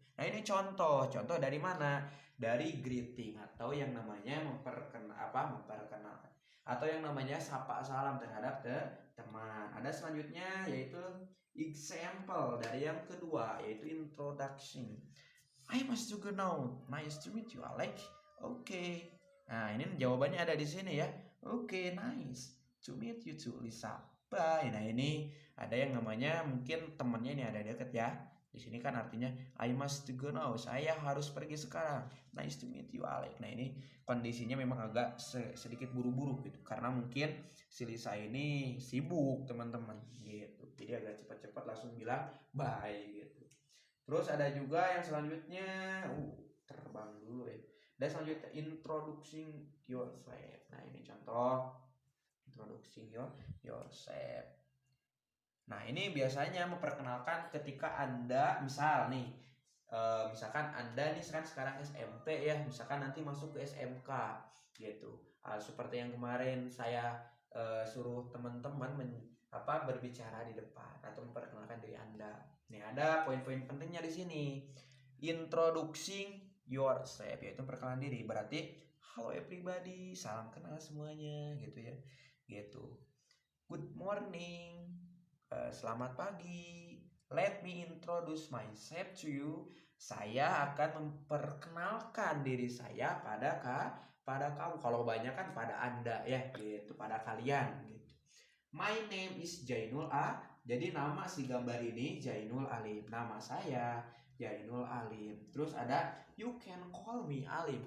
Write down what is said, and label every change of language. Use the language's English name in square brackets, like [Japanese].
[Indonesian] Nah, ini contoh dari mana? Dari greeting atau yang namanya memperkenalkan atau yang namanya sapa salam terhadap teman. Ada selanjutnya yaitu example dari yang kedua yaitu introduction. [English] I must juga know. Nice to meet you, Alex. Oke. [Indonesian] Nah, ini jawabannya ada di sini ya. [English] Oke, nice to meet you too, Lisa. Bye. [Indonesian] Nah, ini ada yang namanya mungkin temennya ini ada deket ya. Di sini kan artinya [English] I must go now. [Indonesian] Saya harus pergi sekarang. [English] Nice to meet you, Alex. [Indonesian] Nah, ini kondisinya memang agak sedikit buru-buru gitu karena mungkin si Lisa ini sibuk, teman-teman, gitu. Jadi agak cepat-cepat langsung bilang bye gitu. Terus ada juga yang selanjutnya terbang dulu ya. Dan selanjutnya introducing yourself. Nah, ini contoh introducing yourself. Nah, ini biasanya memperkenalkan ketika Anda misalkan Anda nih sekarang SMP ya, misalkan nanti masuk ke SMK gitu. Seperti yang kemarin saya suruh teman-teman berbicara di depan atau memperkenalkan diri Anda. Nih ada poin-poin pentingnya di sini. Introducing yourself yaitu perkenalan diri. Berarti [English] hello everybody, [Indonesian] salam kenal semuanya gitu ya. Gitu. [English] Good morning. [Indonesian] Selamat pagi. [English] Let me introduce myself to you. [Indonesian] Saya akan memperkenalkan diri saya pada kamu. Kalau banyak kan pada Anda ya, gitu, pada kalian gitu. [English] My name is [Indonesian] Jainul A. Jadi nama si gambar ini Jainul Alim. Nama saya Jainul Alim. Terus ada [English] you can call me Alim.